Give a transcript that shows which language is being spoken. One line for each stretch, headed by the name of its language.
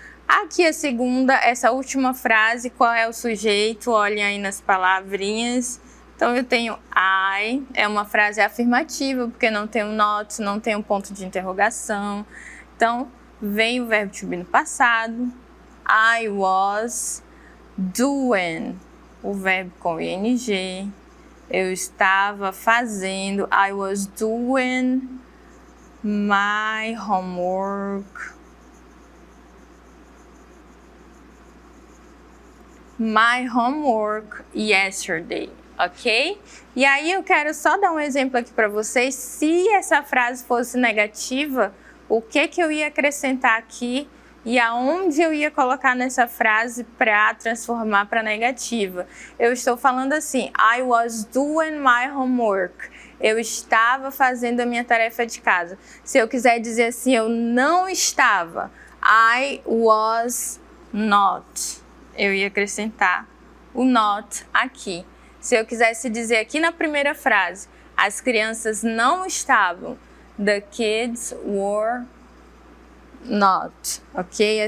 Portuguese: Aqui a segunda, essa última frase, qual é o sujeito? Olhem aí nas palavrinhas. Então, eu tenho I, é uma frase afirmativa, porque não tem um not, não tem um ponto de interrogação. Então, vem o verbo to be no passado.
English: I was doing,
Portuguese: o verbo com ing. Eu estava fazendo.
English: I was doing my homework. My homework yesterday, ok?
Portuguese: E aí eu quero só dar um exemplo aqui para vocês. Se essa frase fosse negativa, o que eu ia acrescentar aqui e aonde eu ia colocar nessa frase para transformar para negativa. Eu estou falando assim,
English: I was doing my homework.
Portuguese: Eu estava fazendo a minha tarefa de casa. Se eu quiser dizer assim, eu não estava,
English: I was not.
Portuguese: Eu ia acrescentar o not aqui. Se eu quisesse dizer aqui na primeira frase, as crianças não estavam,
English: the kids were not,
Portuguese: ok?